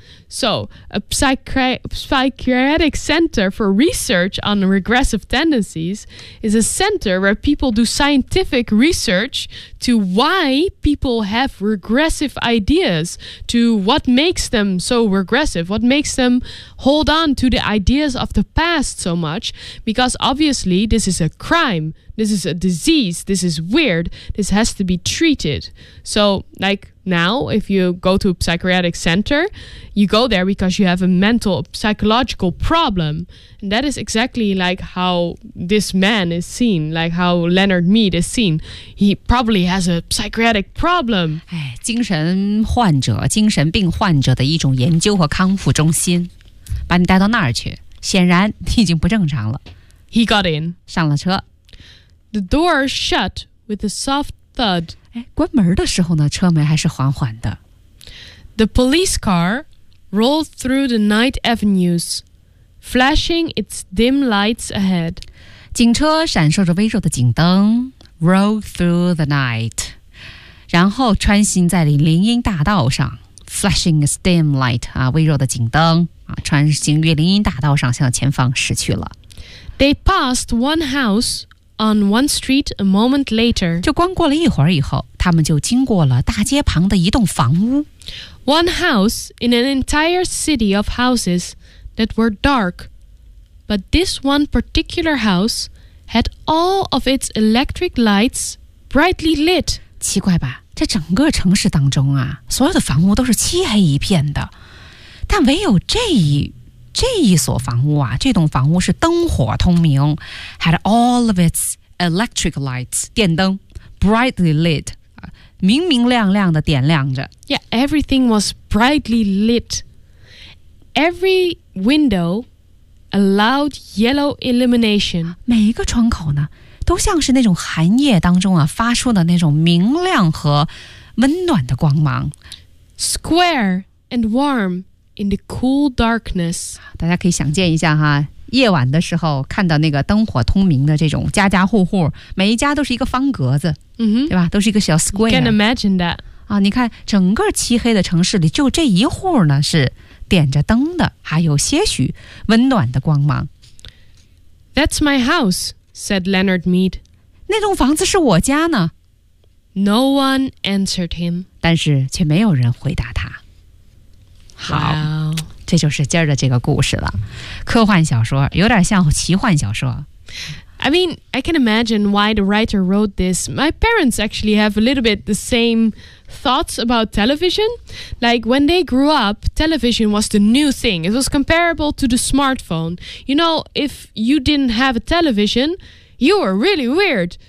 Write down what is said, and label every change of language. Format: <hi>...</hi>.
<en>So, a psychiatric center for research on regressive tendencies is a center where people do scientific research to why people have regressive ideas, to what makes them so regressive, what makes them hold on to the ideas of the past so much, because obviously this is a crime, this is a disease, this is weird, this has to be treated. So, like... Now, if you go to a psychiatric center, you go there because you have a mental, psychological problem. And that is exactly like how this man is seen, like how Leonard Mead is seen. He probably has a psychiatric problem.</en> <zh>精神患者，精神病患者的一种研究和康复中心，把你带到那儿去，显然你已经不正常了。</zh> <en>He got in.</en> <zh>上了车。</zh> <en>The door shut with a soft thud.</en> <zh>关门的时候呢，车门还是缓缓的。</zh> <en>The police car rolled through the night avenues, flashing its dim lights ahead.</en> <zh>警车闪烁着微弱的警灯 ，</zh> <en>rolled through the night，</en> <zh>然后穿行在林荫大道上 ，</zh> <en>flashing its dim light</en> <zh>啊，微弱的警灯啊，穿行于林荫大道上，向前方驶去了。</zh> <en>They passed one house. On one street, a moment later,</en> <zh>就光过了一会儿以后，他们就经过了大街旁的一栋房屋。</zh> <en>One house in an entire city of houses that were dark, but this one particular house had all of its electric lights brightly lit.</en> <zh>奇怪吧？这整个城市当中啊，所有的房屋都是漆黑一片的，但唯有这一所房屋啊，这栋房屋是灯火通明 ，</zh> <en>had all of its electric lights</en> <zh>电灯</zh> <en>brightly lit</en> <zh>明明亮亮的点亮着。</zh> <en>Yeah, everything was brightly lit. Every window a loud yellow illumination.</en> <zh>每一个窗口呢，都像是那种寒夜当中啊发出的那种明亮和温暖的光芒</zh> <en>，square and warm. In the cool darkness,</en> <zh>大家可以想见一下哈，夜晚的时候看到那个灯火通明的这种家家户户，每一家都是一个方格子，</zh> <en>mm-hmm.</en> <zh>对吧？都是一个小 square.</zh> <en>You can imagine that.</en> <zh>啊，你看整个漆黑的城市里，就这一户呢是点着灯的，还有些许温暖的光芒。</zh> <en>That's my house, said Leonard Mead.</en> <zh>那栋房子是我家呢。</zh> <en>No one answered him.</en> <zh>但是却没有人回答他。</zh> <en>好、wow.</en> <zh>这就是今儿的这个故事了。科幻小说有点像奇幻小说。</zh> <en>I mean, I can imagine why the writer wrote this. My parents actually have a little bit the same thoughts about television. Like when they grew up, television was the new thing. It was comparable to the smartphone. You know, if you didn't have a television... You were really weird.</en>